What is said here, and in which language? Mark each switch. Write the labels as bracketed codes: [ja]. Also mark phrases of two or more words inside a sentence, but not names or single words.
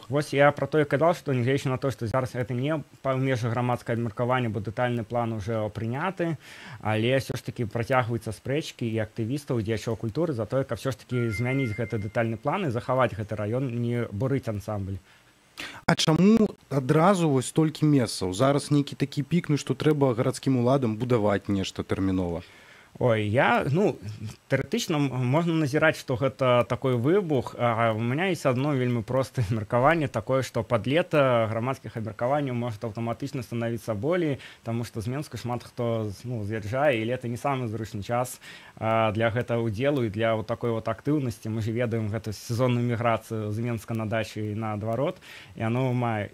[be] Вось я пра тое казаў, што нягледзячы на то, што зараз гэта не па межах грамадскага абмеркавання, бо дэтальны план уже прыняты, але ўсё ж такі працягваюцца спрэчкі і актывістаў, дзеячоў культуры за тое, каб ўсё ж такі змяніць гэты дэтальны план і захаваць гэты раён, не бурыць ансамбль. А чаму адразу вось столькі месцаў? Зараз нейкі такі пік, што трэба гарадскім уладам будаваць нешта тэрмінова. Ой, тэарэтычна можна назіраць, што гэта такой выбух, [ru] а у меня есть одно [be] вельмі простае меркаванне, такое, што пад лета грамадскіх абмеркаванняў может аўтаматычна становіцца болей, таму што з Мінска шмат хто з'язджае, і лета не самы зручны час для гэтага ўдзелу і для такой актыўнасці. Мы ж ведаем гэту сезонную міграцыю з Мінска на дачу і наадварот, і оно мае.